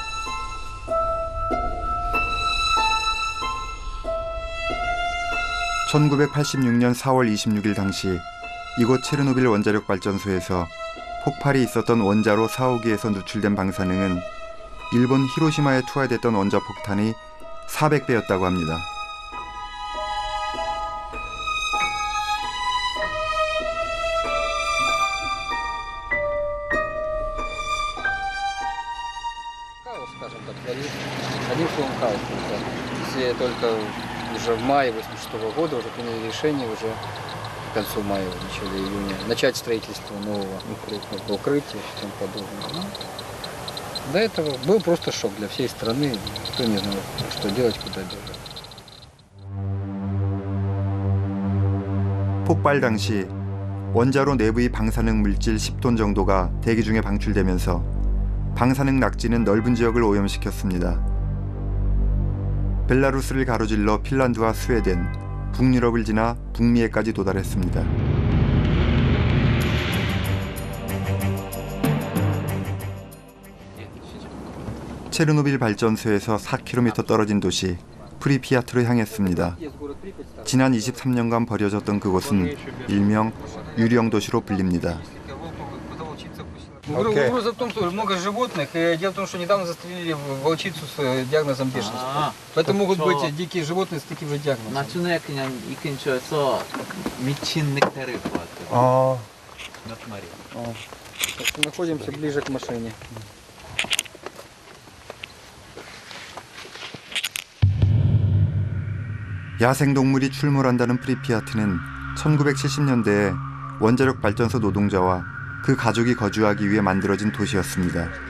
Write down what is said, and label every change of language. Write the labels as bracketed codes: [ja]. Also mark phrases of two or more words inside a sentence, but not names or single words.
[ko] 1986년 4월 26일 당시 이곳 체르노빌 원자력 발전소에서 폭발이 있었던 원자로 4호기에서 누출된 방사능은 일본 히로시마에 투하됐던 원자폭탄이 400배였다고 합니다. [ru] Скажем так, один словом хаос. Если только уже в мае 1986 года уже приняли решение, уже к концу мая, в начале июня, начать строительство нового крупного укрытия и тому подобное. Ну, до этого был просто шок для всей страны. Никто не знал, что делать, куда бежать. [ko] 폭발 당시 원자로 내부의 방사능 물질 10톤 정도가 대기 중에 방출되면서 방사능 낙지는 넓은 지역을 오염시켰습니다. 벨라루스를 가로질러 핀란드와 스웨덴, 북유럽을 지나 북미에까지 도달했습니다. 체르노빌 발전소에서 4km 떨어진 도시 프리피아트로 향했습니다. 지난 23년간 버려졌던 그곳은 일명 유령 도시로 불립니다. [ru] Угроза в том, что много животных, и дело в том, что недавно застрелили волчицу с диагнозом бешенства. Поэтому могут быть дикие животные с таким же диагнозом. [ko] 나중에 그냥 이 근처에서 미친 늑대를 보았거든요. 몇 마리. [ru] Находимся ближе к машине. [ko] 야생동물이 출몰한다는 프리피아트는 1970년대에 원자력 발전소 노동자와 그 가족이 거주하기 위해 만들어진 도시였습니다.